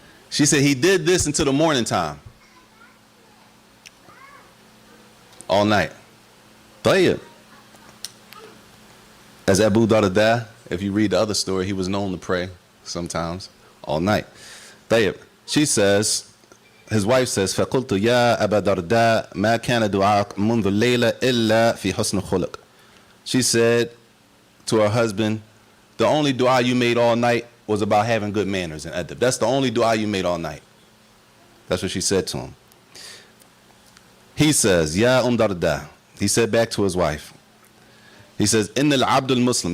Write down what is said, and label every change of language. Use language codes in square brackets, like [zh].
[en] She said he did this until the morning time. All night. Tayyib. As Abu Darda, if you read the other story, he was known to pray sometimes all night. Tayyib. She says, his wife says, [ar] فَقُلْتُ يَا أَبَا دَرْدَاء مَا كَانَ دُعَاءَكَ مُنذُ اللَّيْلَ إِلَّا فِي حُسْنِ خُلُقٍ. [en] She said to her husband, the only dua you made all night was about having good manners and adab. That's the only dua you made all night. That's what she said to him. He says, Ya Darda. He said back to his wife. He says, [ar] Inna al-abdul Muslim.